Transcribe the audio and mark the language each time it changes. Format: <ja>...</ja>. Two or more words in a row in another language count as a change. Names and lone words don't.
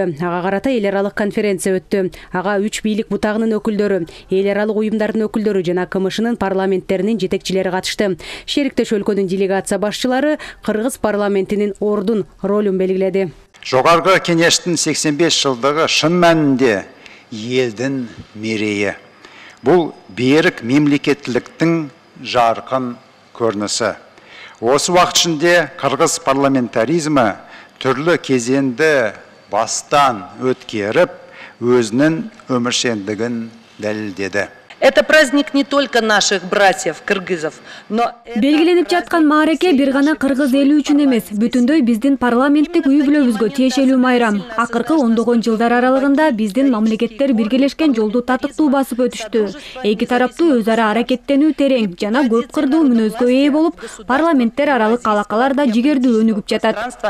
<ky>Ага карата эл аралык конференция өттү. Ага 3 бийлик бутагынын өкүлдөрү, эл аралык уюмдардын өкүлдөрү жана КМШнын парламенттеринин жетекчилери катышты. Шериктеш өлкөнүн делегация башчылары Кыргыз парламентинин ордун, ролун белгиледи.</ky> <kk>Жогорку кеңештин 85 жылдыгы шын мәнинде елдің мерейі. Бұл берік мемлекеттіліктің жарқын көрінісі. Осы уақыт ішінде Кыргыз парламентаризмі түрлі кезеңді бастан өткеріп, өзінің өміршеңдігін дәлелдеді.</kk> <ru>Это праздник не только наших братьев кыргызов, но</ru> <ky>белгиленип жаткан маареке бир гана кыргыз эли үчүн эмес, бүтүндөй биздин парламенттик үй бүлөбүзгө тиешелүү майрам. Акыркы ондогон жылдар аралыгында биздин мамлекеттер биргелешкен жолду татыктуу басып өтүштү. Эки тараптуу өз ара аракеттенүү терең жана көп кырдуу мүнөзгө ээ болуп, парламенттер аралык алакалар да жигердүү өнүгүп жатат.</ky>